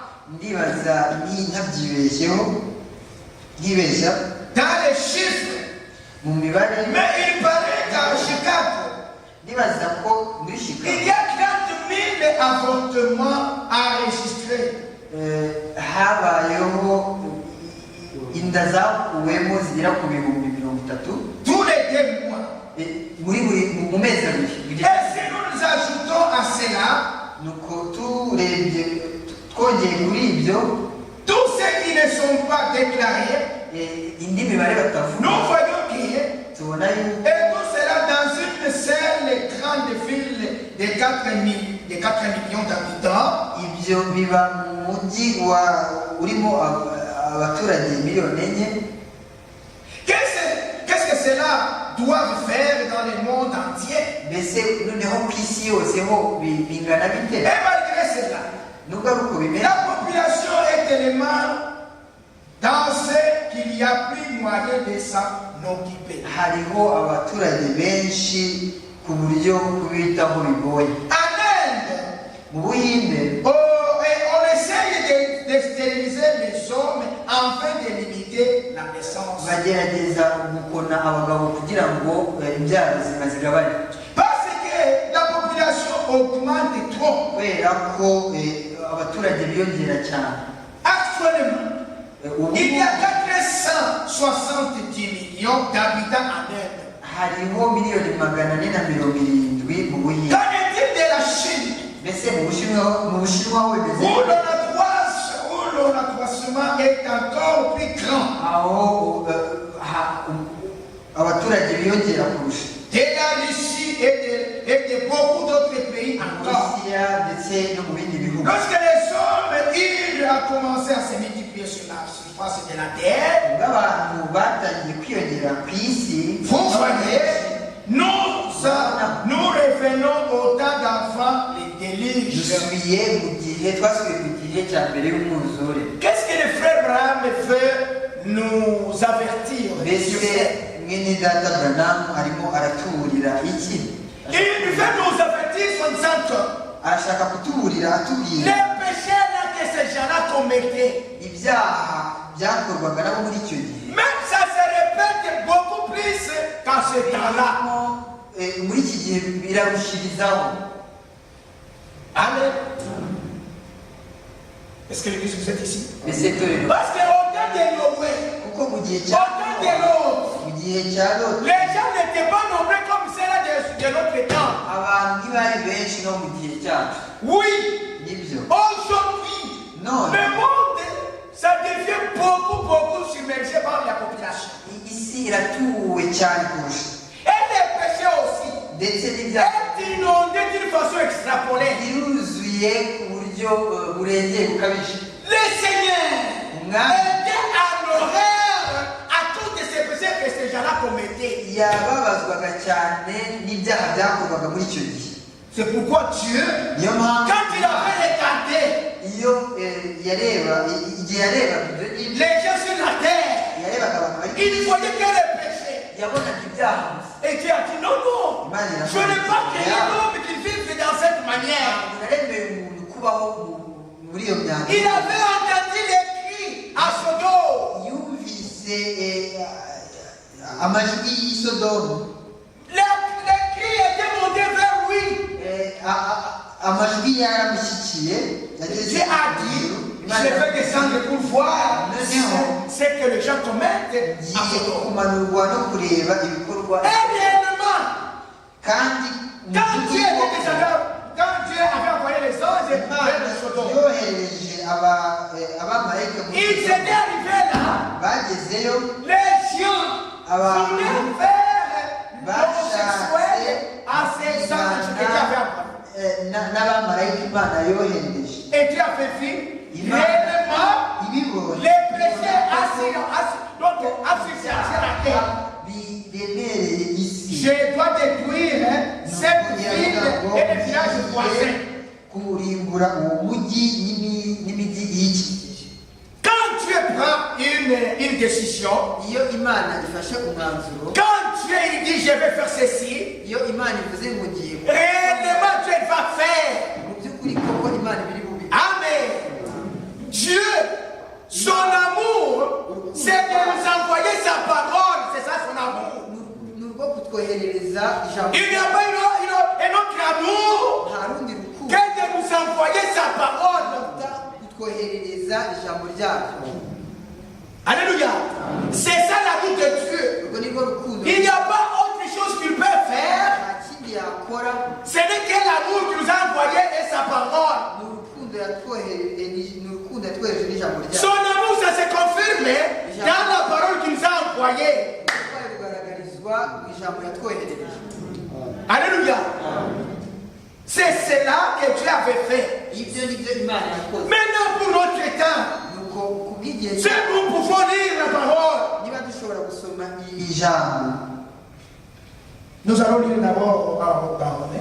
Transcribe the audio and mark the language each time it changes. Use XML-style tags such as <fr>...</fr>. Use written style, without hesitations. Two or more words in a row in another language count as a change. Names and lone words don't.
<fr>Dans les chiffres, mais il paraît qu'à Chicago, il y a 30 000 avortements enregistrés. Tous les 2 mois. Et si nous ajoutons à cela</fr> <rw>twongeye kuri ibyo</rw> <fr>tous ceux qui ne sont pas déclarés,</fr> <rw>indi mibare batavuga</rw> <fr>nous voyons qu'il y a,</fr> <rw>tubona yuko</rw> <fr>et tout cela dans une seule grande ville de 4 millions d'habitants.</fr> <rw>ibyo biba mu mujyi urimo abaturage miliyoni enye.</rw> <fr>Qu'est-ce que cela doit faire dans le monde entier?</fr> <rw>mbese noneho ku isi yose ho bingana bite?</rw> <fr>Et malgré cela,</fr> <rw>nubwo ari uko bimeze,</rw> <fr>la population est tellement dense qu'il n'y a plus moyen de s'en occuper.</fr> <rw>hariho abaturage benshi ku buryo kubitaho bigoye.</rw> <fr>En Inde,</fr> <rw>mu Buhinde</rw> <fr>on essaye de stériliser les hommes afin de limiter la naissance.</fr> <rw>bagerageza gukona abagabo kugira ngo imbyaro zigabanye,</rw> <fr>Parce que la population augmente trop.</fr> <rw>kubera ko abaturage biyongera cyane.</rw> <fr>Actuellement, il y a 470 millions d'habitants en Inde.</fr> <rw>hariho miliyoni 470 mu Buhinde.</rw> <fr>Qu'en est-il de la Chine?</fr> <rw>mbese mu Bushinwa ho bimeze</rw> <fr>Où l'accroissement est encore plus grand.</fr> <rw>aho abaturage biyongera kurusha.</rw> <fr>De la Russie et de beaucoup d'autres pays</fr> <rw>mu</rw> <fr>encore.</fr> <rw>Burusiya ndetse no mu bindi bihugu.</rw> <fr>Lorsque les hommes ils ont commencé à se multiplier sur la surface de la terre,</fr> <rw>ubwo abantu batangiye kwiyongera ku isi,</rw> <fr>vous voyez, nous revenons au temps d'enfant, les déluges.</fr> <rw>twasubiye mu gihe cya mbere y'umwuzure.</rw> <fr>Qu'est-ce que le frère Abraham veut nous avertir?</fr> <rw>mbese mwene data Branham arimo aratuburira iki?</rw> <fr>Il veut nous avertir en disant que</fr> <rw>arashaka kutuburira atubwira</rw> <fr>les péchés là que ces gens-là commettaient,</fr> <rw>ibyaha byakorwaga nabo muri icyo gihe,</rw> <fr>même ça se répète beaucoup plus qu'en ce temps-là.</fr> <rw>muri iki gihe birarushirizaho.</rw> <fr>Amen. Est-ce que l'église vous êtes ici?</fr> <rw>mbese torero,</rw> <fr>Parce qu'au temps de Noé,</fr> <rw>kuko mu gihe</rw> <fr>au</fr> <rw>cya</rw> <fr>temps de l'autre,</fr> <rw>mu gihe cya Loti</rw> <fr>les gens n'étaient pas nombreux comme ceux-là de notre temps.</fr> <rw>abantu ntibari benshi no mu gihe cyacu.</rw> <fr>Oui,</fr> <rw>nibyo</rw> <fr>aujourd'hui,</fr> <rw>none</rw> <fr>le monde, ça devient beaucoup submergé par la population.</fr> <rw>isi iratuwe cyane kurusha,</rw> <fr>Et les péchés aussi</fr> <rw>ndetse n'ibyaha</rw> <fr>est inondé d'une façon extrapolée.</fr> <rw>biruzuye ku buryo burengeye bukabije.</rw> <fr>Le Seigneur</fr> <rw>Umwami</rw> <fr>était en horreur à tous ces péchés que ces gens-là commettaient.</fr> <rw>yababazwaga cyane n'ibyaha byakorwaga muri icyo gihe.</rw> <fr>C'est pourquoi Dieu,</fr> <rw>niyo mpamvu</rw> <fr>quand il avait regardé</fr> <rw>iyo yarebaga ibyo ngibyo,</rw> <fr>les gens sur la terre,</fr> <rw>yarebaga abantu bari</rw> <fr>il voyait que les péchés.</fr> <rw>yabonaga ibyaha gusa.</rw> <fr>Et Dieu a dit non, je n'ai pas créé l'homme qui vive dans cette manière.</fr> <rw>naremeye umuntu kubaho muri iyo myaka.</rw> <fr>Il avait entendu les cris à Sodome.</fr> <rw>yumvise amajwi y'i Sodomu.</rw> <fr>Les cris étaient montés vers lui.</fr> <rw>amajwi yaramushyikiye yageze</rw> <fr>Dieu a dit, je vais descendre pour voir ce que les gens commettent à Sodome.</fr> <rw>kumanurwa no kureba ibikorwa.</rw> <fr>Et réellement,</fr> <rw>kandi</rw> <fr>quand Dieu avait envoyé les anges vers Sodome,</fr> <rw>yohereje abamarayika</rw> <fr>ils étaient arrivés là,</fr> <rw>bagezeyo,</rw> <fr>les gens voulaient faire l'homosexuel à ces anges que Dieu avait envoyés.</fr> <rw>n'abamarayika Imana yohereje.</rw> <fr>Et Dieu a fait fi, réellement,</fr> <rw>ibibonye</rw> <fr>les péchés asphyxiaient la terre.</fr> <rw>biremereye isi.</rw> <fr>Je dois détruire cette ville et les villages voisins.</fr> <rw>kurimbura uwo mujyi n'imijyi y'ikikije.</rw> <fr>Quand Dieu prend une décision,</fr> <rw>iyo Imana ifashe umwanzuro,</rw> <fr>quand Dieu il dit je vais faire ceci,</fr> <rw>iyo Imana ivuze ngo ngiye,</rw> <fr>réellement Dieu va faire.</fr> <rw>mu by'ukuri koko Imana ibiri bubi.</rw> <fr>Amen. Dieu, son amour, c'est de nous envoyer sa parole. C'est ça son amour.</fr> <rw>ni urwo kutwoherereza ijambo.</rw> <fr>Il n'y a pas un autre amour</fr> <rw>nta rundi rukundo</rw> <fr>que de nous envoyer sa parole.</fr> <rw>kutwoherereza ijambo ryacu.</rw> <fr>Alléluia. C'est ça l'amour de Dieu.</fr> <rw>urwo ni rwo rukundo.</rw> <fr>Il n'y a pas autre chose qu'il peut faire.</fr> <rw>nta kindi yakora.</rw> <fr>Ce n'est que l'amour qui nous a envoyé et sa parole.</fr> <rw>ni urukundo</rw> <fr>Son amour, ça se confirme dans la parole qu'il nous a envoyée. Alléluia. C'est cela que Dieu avait fait. Maintenant, pour notre temps, si nous pouvons lire la parole, nous allons lire d'abord au Baromètre.</fr>